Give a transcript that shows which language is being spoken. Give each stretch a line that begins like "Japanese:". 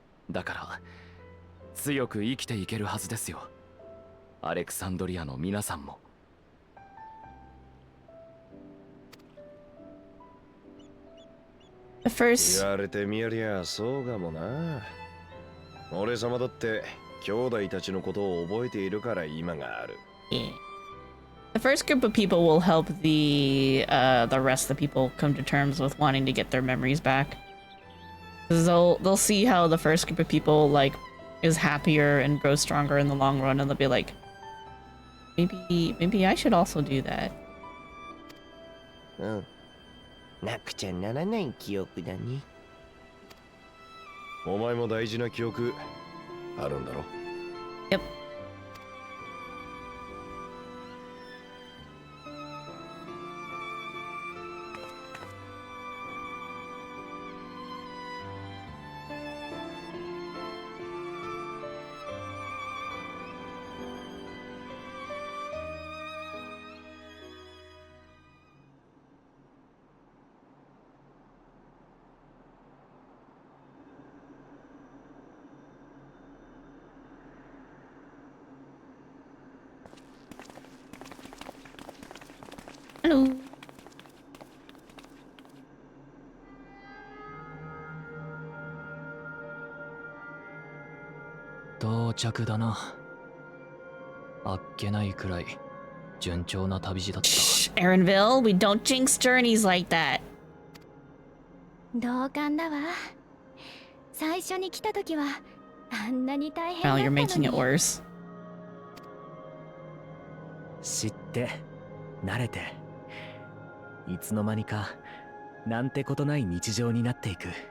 Japanese: だから強く生きていけるはずですよ、アレクサンドリアの皆さんも。言われてみりゃそうかもな。俺様だって兄弟たちのことを覚えているから今がある。
English: The first group of people will help the rest of the people come to terms with wanting to get their memories back. 'Cause they'll see how the first group of people like is happier and grows stronger in the long run, and they'll be like, maybe I should also do that.
Japanese: うん。なくちゃならない記憶だね。お前も大事な記憶あるんだろ。
English: Yep. Hello.
Japanese: 到着だな。あっけないくらい順調な旅路だった。
English: Aaronville, we don't jinx journeys like that.
Japanese: 同感だわ。最初に来た時はあんなに大変だったのに。
English: you're making it worse.
Japanese: 知って慣れていつの間にかなんてことない日常になっていく。